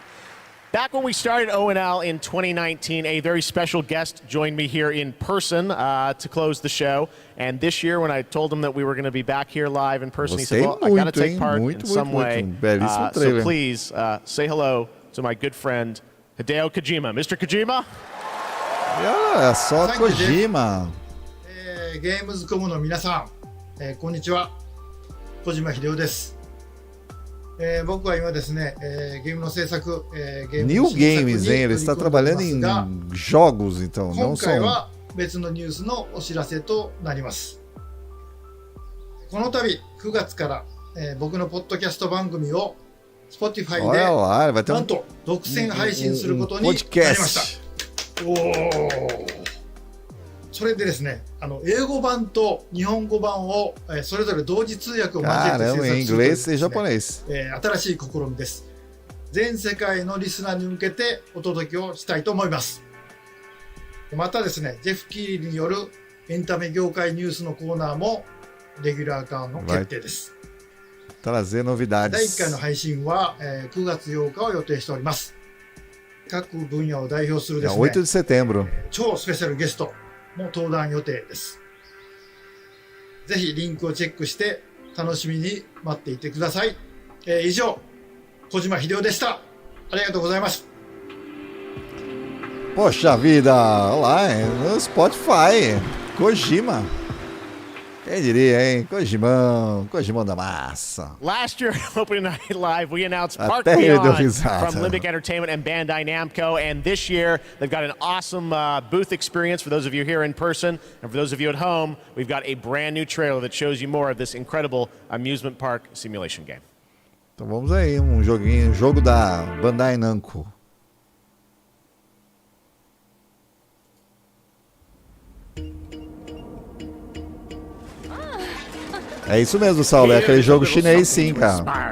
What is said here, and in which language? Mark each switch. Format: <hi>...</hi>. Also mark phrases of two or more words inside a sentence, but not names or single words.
<en>Back when we started ONL in 2019, a very special guest joined me here in person to close the show. And this year, when I told him that we were going to be back here live in person, he said, well, I got to take part in some way. So please say hello to my good friend, Hideo Kojima. Mr. Kojima?</en> <pt>Olha só, Kojima.</pt> <ja>Gamescom の皆さん、こんにちは。小島秀夫です。僕は今ですね、ゲームの制作、</ja> <en>New Games,</en> <pt>hein? Ele está trabalhando em jogos, então, não só</pt> <ja>今回は別のニュースのお知らせとなります。この度9月から、僕のポッドキャスト番組を Spotify でなんと独占配信することになりました。おー。それでですね、英語版と日本語版をそれぞれ同時通訳を交えて制作するというですね、新しい試みです。全世界のリスナーに向けてお届けをしたいと思います。またですね、ジェフ・キーリによるエンタメ業界ニュースのコーナーもレギュラー化の決定です。</ja> <pt>trazer novidades。</pt> <ja>第1回の配信は9月8日を予定しております。各分野を代表するですね、</ja> <pt>8de setembro。</pt> <ja>超スペシャルゲストも登壇予定です。ぜひリンクをチェックして楽しみに待っていてください。以上、小島秀夫でした。ありがとうございます。</ja> <pt>Poxa vida, olá, no Spotify, Kojima. Quem diria, hein? Kojimão da massa.</pt> <en>Last year, Opening Night Live, we announced Park Beyond from Limbic Entertainment and Bandai Namco. And this year, they've got an awesome booth experience for those of you here in person. And for those of you at home, we've got a brand new trailer that shows you more of this incredible amusement park simulation game.</en> <pt>Então vamos aí, jogo da Bandai Namco. É isso mesmo, Saulo. É aquele jogo chinês, sim, cara.</pt>